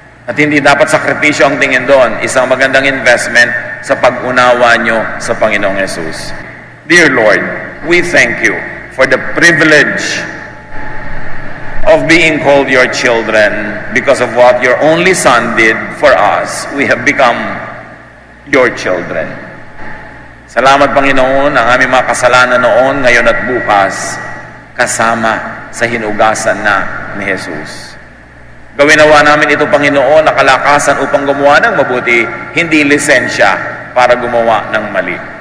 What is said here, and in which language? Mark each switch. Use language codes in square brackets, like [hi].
[tl] At hindi dapat sakripisyo ang tingin doon. Isang magandang investment sa pag-unawa nyo sa Panginoong Jesus. [en] Dear Lord, we thank you for the privilege of being called your children because of what your only Son did for us. We have become your children. [tl] Salamat, Panginoon, ang aming mga kasalanan noon, ngayon at bukas, kasama sa hinugasan na ni Jesus. Gawin nawa namin ito, Panginoon, na kalakasan upang gumawa ng mabuti, hindi lisensya para gumawa ng mali.